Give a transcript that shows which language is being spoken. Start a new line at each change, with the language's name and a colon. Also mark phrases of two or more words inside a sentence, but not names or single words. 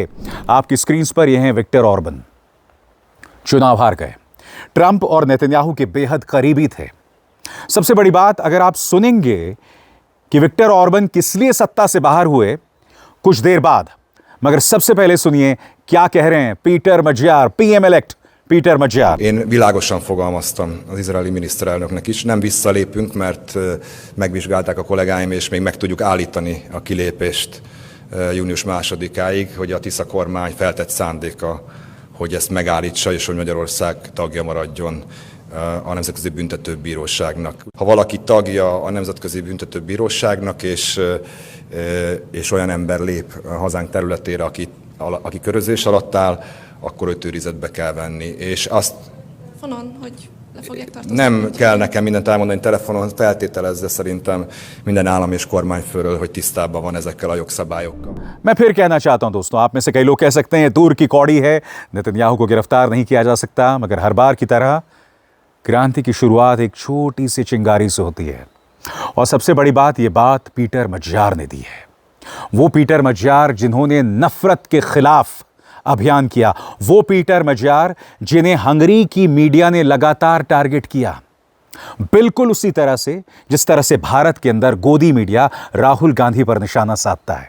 Hindi: आपकी स्क्रीन पर यह हैं विक्टर ऑर्बन। चुनाव हार गए, ट्रंप और नेतन्याहू के बेहद करीबी थे। सबसे बड़ी बात, अगर आप सुनेंगे कि विक्टर ऑर्बन किस लिए सत्ता से बाहर हुए कुछ देर बाद, मगर सबसे पहले सुनिए क्या कह रहे हैं पीटर मज्यार,
English: PM elect
Hindi: Péter Magyar.
Hungarian: Én világosan fogalmaztam az izraeli miniszterelnöknek is, nem visszalépünk, mert megvizsgálták a kollégáim, és még meg tudjuk állítani a kilépést június 2-áig, hogy a Tisza kormány feltett szándéka, hogy ezt megállítsa, és hogy Magyarország tagja maradjon a Nemzetközi Büntetőbíróságnak. Ha valaki tagja a Nemzetközi Büntetőbíróságnak, és olyan ember lép a hazánk területére, aki körözés alatt áll, akkor őt őrizetbe kell venni. És azt hogy le fogják tartóztatni. Nem kell nekem mindent elmondani telefonon, feltételezze szerintem minden állam és kormányfőről, hogy tisztában van ezekkel a jogszabályokkal.
Hindi: मैं फिर कहना चाहता हूं दोस्तों, आप में से कई लोग कह सकते हैं दूर की कौड़ी है, नेतन्याहू को गिरफ्तार नहीं किया जा सकता। मगर हर बार की तरह क्रांति की शुरुआत एक छोटी सी चिंगारी से होती है। और सबसे बड़ी बात, यह बात पीटर मज्यार ने दी है। वो पीटर मज्यार जिन्होंने नफरत के खिलाफ अभियान किया, वो पीटर मज्यार जिन्हें हंगरी की मीडिया ने लगातार टारगेट किया, बिल्कुल उसी तरह से जिस तरह से भारत के अंदर गोदी मीडिया राहुल गांधी पर निशाना साधता है।